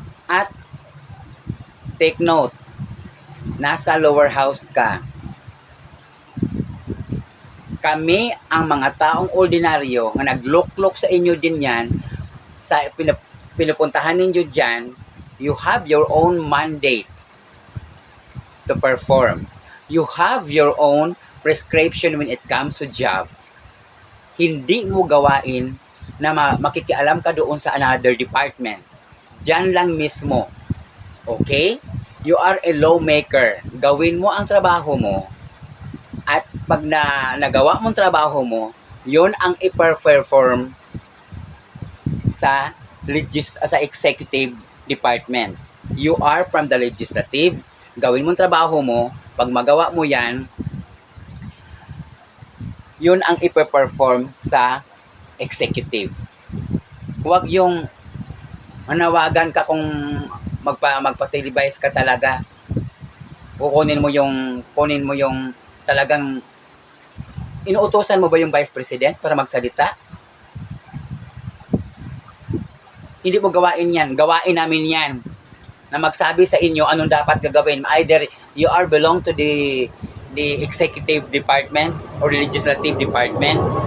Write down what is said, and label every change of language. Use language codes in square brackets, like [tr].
[tl] At [en] take note, [tl] nasa lower house ka. Kami ang mga taong ordinaryo na nagluklok sa inyo din yan, sa pinupuntahan ninyo dyan, [en] you have your own mandate to perform. You have your own prescription when it comes to job. [tl] Hindi mo gawain na makikialam ka doon sa [en] another department. [tl] Diyan lang mismo. [en] Okay? You are a lawmaker. [tl] Gawin mo ang trabaho mo. At pag nagawa mong trabaho mo, yun ang i-perform sa executive department. [en] You are from the legislative. [tl] Gawin mong trabaho mo. Pag magawa mo yan, yun ang i-perform sa executive. Huwag yung manawagan ka kung magpa-televise ka talaga. Kunin mo yung talagang inuutosan mo ba yung Vice President para magsalita? Hindi mo gawain yan. Gawain namin yan. Na magsabi sa inyo anong dapat gagawin. [en] Either you are belong to the executive department or the legislative department.